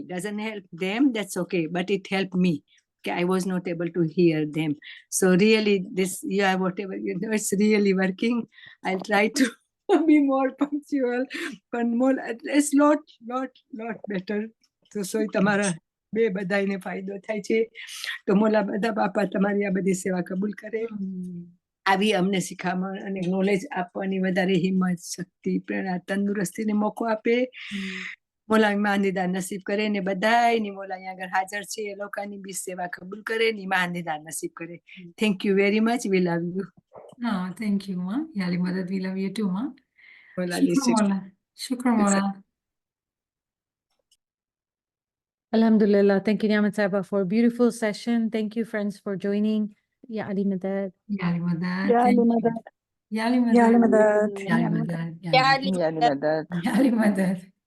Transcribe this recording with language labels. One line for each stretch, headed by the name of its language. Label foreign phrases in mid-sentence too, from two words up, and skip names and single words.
English: Doesn't help them, that's okay, but it helped me. Okay, I was not able to hear them. So really, whatever it's really working. I'll try to be more punctual, but more, it's lot better.
Gujarati: So તમારા બે બધાને ફાયદો થાય છે તો મોલા બધા બાપા તમારી આ બધી સેવા કબૂલ કરે. આવી અમને શિખામણ અને નોલેજ આપવાની વધારે હિંમત શક્તિ પ્રેરણા તંદુરસ્તીને મોકો આપે મોલા મહાનિદાન નસીબ કરે ને બધાયની મોલા અહીંયા આગળ હાજર છે એ લોકોની બી સેવા કબૂલ કરે ને મહાનિદાન નસીબ કરે
English: thank you very much we love you Oh, thank you, Ma.
Arabic: يا علي مدد,
English: we love you too, Ma.
Arabic: મોલા Shukran, લિસ્ટ مولا. شكرا، مولا. Alhamdulillah.
English: Thank you, Niamat Saiba, for a beautiful session. Thank you, friends, for joining.
Arabic: يا علي مدد. يا علي مدد. Ya
English: Thank
Arabic: Ali
English: you.
Arabic: Madad. Yali يا علي Madad. Madad. يا علي مدد. يا علي مدد. યાદ મદદ يا علي مدد.